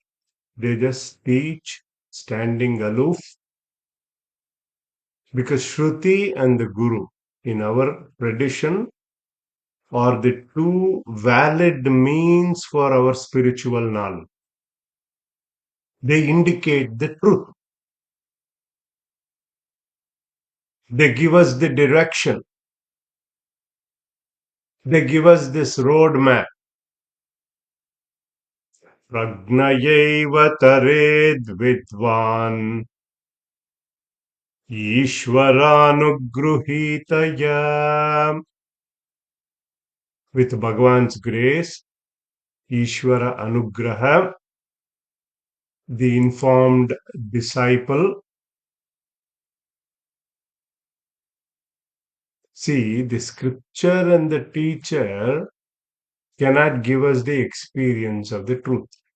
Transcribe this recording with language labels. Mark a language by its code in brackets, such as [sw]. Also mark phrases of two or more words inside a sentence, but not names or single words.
[en] They just teach standing aloof, because Shruti and the Guru in our tradition are the two valid means for our spiritual knowledge. They indicate the truth. They give us the direction. They give us this roadmap. [sa] Pragnayaiva tared vidvan Ishvaranugrihitaya. [en] With Bhagavan's grace, [sa] Ishvara Anugraha, [en] the informed disciple. See, the scripture and the teacher cannot give us the experience of the truth.